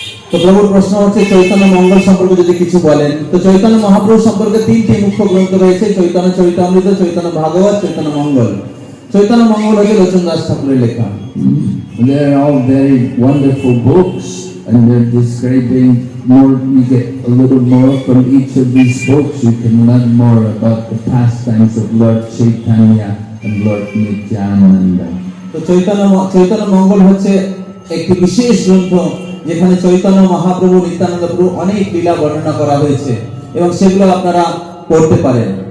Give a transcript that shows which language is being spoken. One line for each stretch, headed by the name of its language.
Bangla: তো প্রভুর প্রশ্ন হচ্ছে চৈতন্য মঙ্গল সম্পর্কে যদি কিছু বলেন। তো চৈতন্য মহাপ্রভু সম্পর্কে 3টি মুখ্য গ্রন্থ রয়েছে, চৈতন্য চরিতামৃত, চৈতন্য ভাগবত, চৈতন্য মঙ্গল। চৈতন্য মঙ্গল হচ্ছে লোচন দাস ঠাকুরের লেখা।
English: They're all very wonderful books, and they're describing more. You get a little more from each of these books. You can learn more about the pastimes of Lord Chaitanya and Lord Nityananda.
Bangla: তো চৈতন্য মঙ্গল হচ্ছে একটি বিশেষ গ্রন্থ যেখানে চৈতন্য মহাপ্রভু নিত্যানন্দ প্রভু অনেক লীলা বর্ণনা করা হয়েছে এবং সেগুলো আপনারা পড়তে পারেন।